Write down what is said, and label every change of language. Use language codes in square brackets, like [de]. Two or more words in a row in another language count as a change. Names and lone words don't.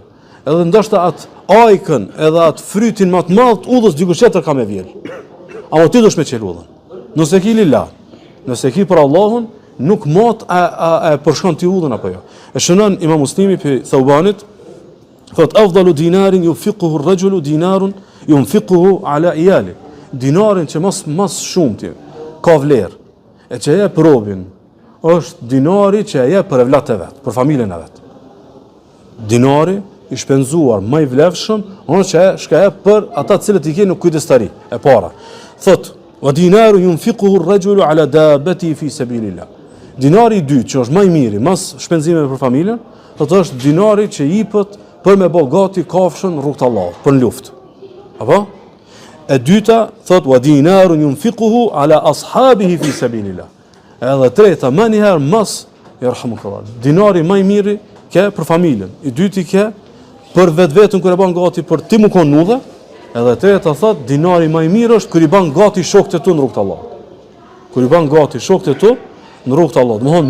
[sq] Edhe ndoshta atë ajkën edhe atë frytin më të madh udhës dikush tjetër ka me vjel. Ama ti dush me çel udhën. Nëse ki lillah, nëse ki për Allahun, nuk mot a përshkon ti udhën apo jo. E shënon Imam Muslimi pe Thaubanit, thot [ar] أفضل دينار ينفقه الرجل دينار ينفقه على عياله. [sq] Dinarin që mas shumë ti ka vlerë. E që e probin është dinari që e jep për evlat e vet, për familjen e vet. Dinari i shpenzuar më i vlefshëm është që shka jep për ata të cilët i kanë në kujdestari e para. [ar] Thot ودينار ينفقه الرجل على دابته في سبيل الله. [sq] Dinari i dytë që është më i miri, mas shpenzimeve për familjen, thotë është dinari që jepet për me bë gati kafshën në rrugt të Allahut, për në luftë. Apo? E dyta thot [ar] ودينار ينفقه على أصحابه في سبيل الله. [sq] Edhe treta më një herë mas yarhamukallah. Dinari më i miri ke për familjen, i dyti ke për vetveten kur e bën gati për ti më kon nudhe, edhe treta thot dinari më i mirë është kur i bën gati shokët e tu në rrugt të Allahut. Kur i bën gati shokët e tu në rrugt të Allahut.